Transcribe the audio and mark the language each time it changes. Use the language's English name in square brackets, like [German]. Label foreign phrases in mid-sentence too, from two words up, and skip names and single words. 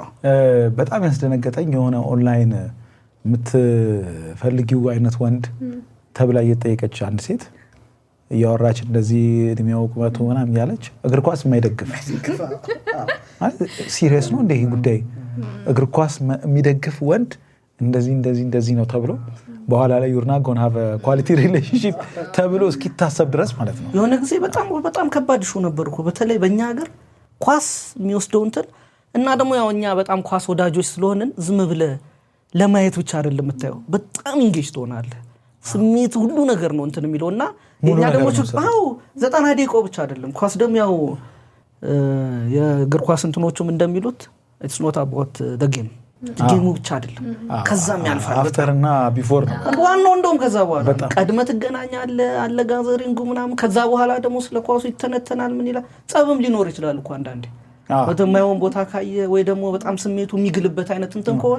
[Amharic] በጣም ያስደነገጠኝ የሆነ ኦንላይን የምትፈልጊው አይነት ወንድ ተብላ እየጠየቀች አንድ ሴት እያወራች እንደዚህ እድሜው ቁመቱ ምናምን ያለች እግር ኳስ የማይደግፍ ማለት ሲሪየስ ነው እንደ ይሄ ጉዳይ እግር ኳስ የሚደግፍ ወንድ እንደዚህ ነው ተብሎ በኋላ ላይ [English] you're not going to have a quality relationship [Amharic] ተብሎ እስኪታሰብ ድረስ ማለት ነው። የሆነ ጊዜ በጣም ከባድ ሹ ነበርኩ በተለይ በእኛ ሀገር ኳስ የሚወስደው እንትን እና ደግሞ ያው እኛ በጣም ኳስ ወዳጆች ስለሆነን ዝም ብለህ ለማየት ብቻ አይደለም የምታየው በጣም ኢንጌጅ ትሆናለህ። ስሜት ሁሉ ነገር ነው እንትን የሚለውና የኛ ደግሞ 90 ደቂቃ ብቻ አይደለም ኳስ ደግሞ ያው የእግር ኳስ እንትኖቹም እንደሚሉት [English] it's not about the game [Amharic] ጌሙ ብቻ አይደለም ከዛም ያልፋል አፍተር እና ቢፎር ነው ዋናው እንደውም ከዛ በኋላ ቀድመ ትገናኛለህ አለ ጋዘሪንጉ ምናምን ከዛ በኋላ ደግሞ ስለ ኳሱ ይተነተናል ምን ይላል ጸብም ሊኖር ይችላል እኮ አንዳንዴ ወደማይሆን ቦታ ካየ ወይ ደግሞ በጣም ስሜቱ የሚግልበት አይነት እንትን ከሆነ